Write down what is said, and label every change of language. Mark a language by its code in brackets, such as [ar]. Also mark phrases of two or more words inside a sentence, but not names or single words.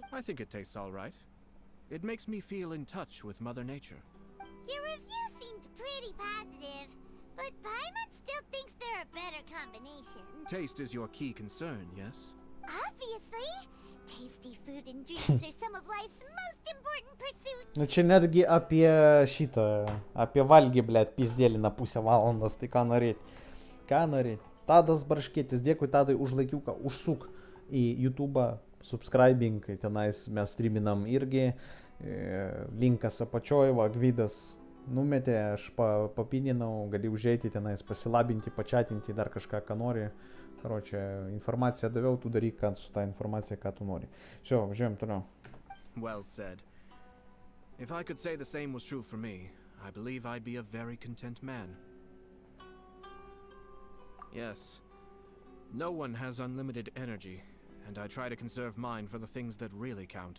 [en] I think it tastes all right. It makes me feel in touch with Mother Nature. Your review seemed pretty positive, but Paimon still thinks they're a better combination. Taste is your key concern, yes? Obviously. Tasty food and drinks are some of life's most important pursuits. [lt] Nu čia netgi apie šitą, apie valgį, blėt, pizdėlina pusę valandos, tai ką norėt. Ką norėt. Tadas Braškėtis, dėkui Tadai už laikiuką, užsuk į YouTube, subscribing, tenais mes streaminam irgi, linkas apačioj, va, Gvidas numetė, aš papininau, gali užeiti tenais, pasilabinti, pačiatinti, dar kažką, ką nori. [ru] Короче, информация [lt] daviau, tu daryk su tą informaciją, ką tu nori. Все, važiuojam toliau. [en] Well said. If I could say the same was true for me, I believe I'd be a very content man. Yes. No one has unlimited energy, and I try to conserve mine for the things that really count.